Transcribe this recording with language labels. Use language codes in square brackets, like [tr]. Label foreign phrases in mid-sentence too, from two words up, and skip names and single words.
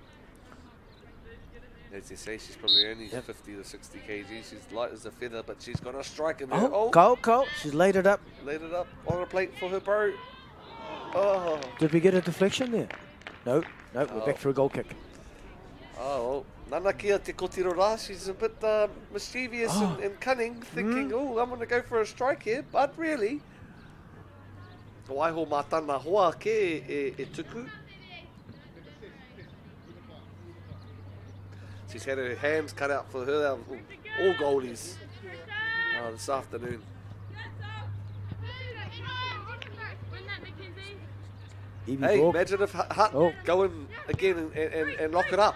[en] As you say, she's probably only 50 to 60 kg. She's light as a feather, but she's got a strike in there. Oh, Cole. She's laid it up. Laid it up on a plate for her bro. Oh. Did we get a deflection there? No, we're back for a goal kick. Oh, well. [mi] Nana kia te kotiro rā. [en] She's a bit mischievous and cunning, thinking, oh, I'm going to go for a strike here, but really, [mi] waiho mātana hoa ke e tuku. [en] She's had her hands cut out for her, all goalies, this afternoon. Evie Hey, Borg. imagine if Hutt go in again and lock it up.